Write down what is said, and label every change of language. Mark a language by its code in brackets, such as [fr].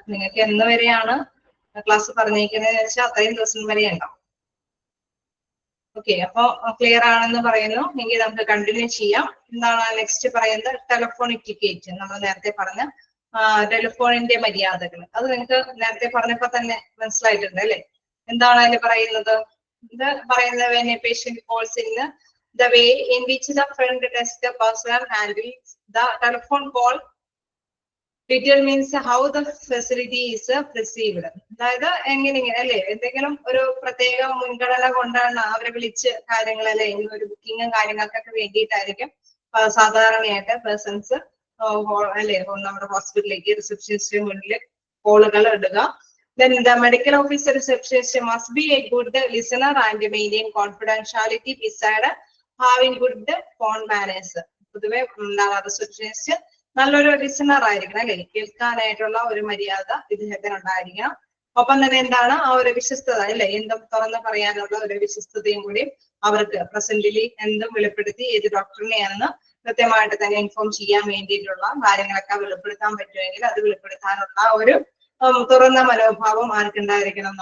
[ml] നിങ്ങൾക്ക് എന്ന് വരെയാണ് ക്ലാസ് പറഞ്ഞിരിക്കുന്നത് വെച്ചാൽ അത്രയും ദിവസം വരെ ഉണ്ടാവും. ഓക്കെ, അപ്പൊ ക്ലിയർ ആണെന്ന് പറയുന്നു. എങ്കിൽ നമുക്ക് കണ്ടിന്യൂ ചെയ്യാം. എന്താണ് നെക്സ്റ്റ് പറയുന്നത്? Telephonic ticket. നമ്മൾ നേരത്തെ പറഞ്ഞ ടെലിഫോണിന്റെ മര്യാദകൾ, അത് നിങ്ങൾക്ക് നേരത്തെ പറഞ്ഞപ്പോ തന്നെ മനസ്സിലായിട്ടുണ്ട് അല്ലെ? എന്താണ് അതിൽ പറയുന്നത്? ഇത് പറയുന്നത് [en] when a patient calls in, the way in which the front desk person handles the telephone call determines how the facility is perceived. [ml] അതായത് എങ്ങനെ അല്ലെ, എന്തെങ്കിലും ഒരു പ്രത്യേക മുൻഗണന കൊണ്ടാണ് അവരെ വിളിച്ച് കാര്യങ്ങൾ അല്ലെ, ഒരു ബുക്കിങ്ങും കാര്യങ്ങൾക്കൊക്കെ വേണ്ടിയിട്ടായിരിക്കും സാധാരണയായിട്ട് പേഴ്സൺസ് അല്ലെ നമ്മുടെ ഹോസ്പിറ്റലിലേക്ക് റിസപ്ഷനിസ്റ്റിന് മുന്നിൽ കോളുകൾ ഇടുക. [en] Then the medical officer receptionist must be a good listener and maintain confidentiality beside having good phone manners. [ml] പൊതുവെ റിസപ്ഷനിസ്റ്റ് നല്ലൊരു ലിസണർ ആയിരിക്കണം അല്ലെ, കേൾക്കാനായിട്ടുള്ള ഒരു മര്യാദ ഇദ്ദേഹത്തിന് ഉണ്ടായിരിക്കണം. ഒപ്പം തന്നെ എന്താണ് ആ ഒരു വിശ്വസ്തത അല്ലെ, എന്തും തുറന്ന് പറയാനുള്ള ഒരു വിശ്വസ്തതയും കൂടി അവർക്ക് പ്രസന്റിലി എന്തും വെളിപ്പെടുത്തി ഏത് ഡോക്ടറിനെയാണെന്ന് കൃത്യമായിട്ട് തന്നെ ഇൻഫോം ചെയ്യാൻ വേണ്ടിയിട്ടുള്ള കാര്യങ്ങളൊക്കെ വെളിപ്പെടുത്താൻ പറ്റുമെങ്കിൽ അത് വെളിപ്പെടുത്താനുള്ള ഒരു തുറന്ന മനോഭാവം ആർക്കുണ്ടായിരിക്കണം?